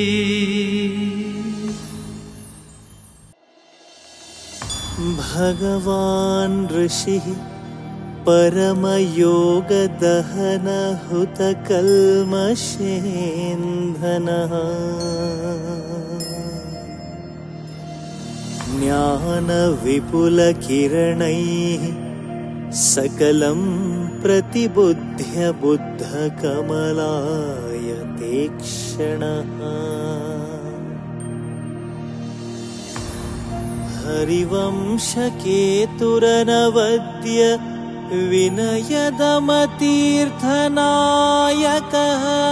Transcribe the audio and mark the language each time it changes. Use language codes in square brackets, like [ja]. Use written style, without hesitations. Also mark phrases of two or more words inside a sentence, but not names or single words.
[sa] ಭಗವಾನ್ ಋಷಿ ಪರಮಯೋಗ ದಹನ ಹುತ ಕಲ್ಮಷೇಂಧನ ಜ್ಞಾನ ವಿಪುಲ ಕಿರಣೈ ಸಕಲಂ ಪ್ರತಿಬುದ್ಧ್ಯ ಬುದ್ಧ ಕಮಲಾಯ ತೇಕ್ಷಣಃ ಹರಿವಂಶ ಕೇತುರನವದ್ಯ ವಿನಯದಮತೀರ್ಥನಾಯಕಃ